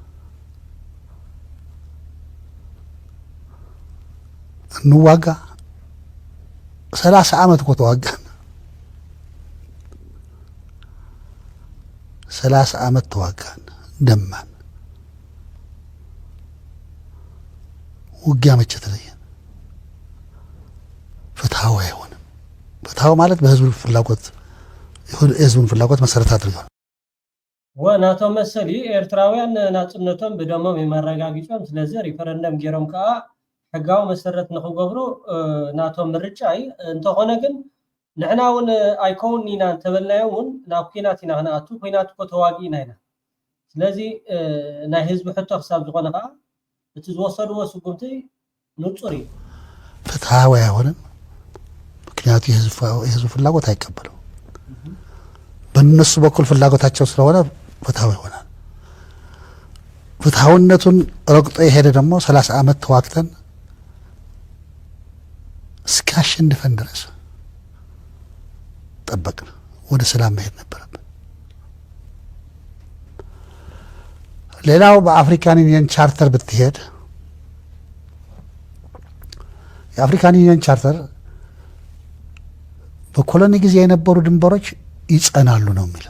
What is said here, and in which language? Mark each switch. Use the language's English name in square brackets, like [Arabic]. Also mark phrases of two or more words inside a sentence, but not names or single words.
[Amharic] እንዋጋ 30 ዓመት እኮ ተዋጋን። 30 ዓመት ተዋጋን፣ ደማን። ውጊያ መቼ ተለየን? ፍትሃዊ አይሆንም። ፍትሃዊ ማለት በህዝቡ ፍላጎት የህዝቡን ፍላጎት መሰረት አድርገው [Tigrinya] ወናቶም መሰሊ ኤርትራውያን ናጽነቶም ብደሞም የማረጋግጫም ስለዚህ ሪፈረንደም ገይሮም ከዓ ሕጋዊ መሰረት ንኽገብሩ ናቶም ምርጫይ እንተኾነ ግን ንሕና እውን ኣይከውን ኢና እንተበልናዮ እውን ናብ ኩናት ኢና ክንኣቱ ኩናት እኮ ተዋጊእና ኢና ስለዚ ናይ ህዝቢ ሕቶ ክሳብ ዝኾነ ከዓ እቲ ዝወሰድዎ ስጉምቲ ንጹር እዩ [Amharic] ፍትሃዊ አይሆንም ምክንያቱ የህዝቡ ፍላጎት አይቀበለው በእነሱ በኩል ፍላጎታቸው ስለሆነ ፍትሃዊ ይሆናል ፍትሃዊነቱን ረግጦ የሄደ ደግሞ 30 ዓመት ተዋግተን እስካሸንፈን ድረስ ጠበቅን ወደ ሰላም መሄድ ነበረብን ሌላው በአፍሪካን ዩኒየን ቻርተር ብትሄድ የአፍሪካን ዩኒየን ቻርተር በኮሎኒ ጊዜ የነበሩ ድንበሮች ይጸናሉ ነው የሚለው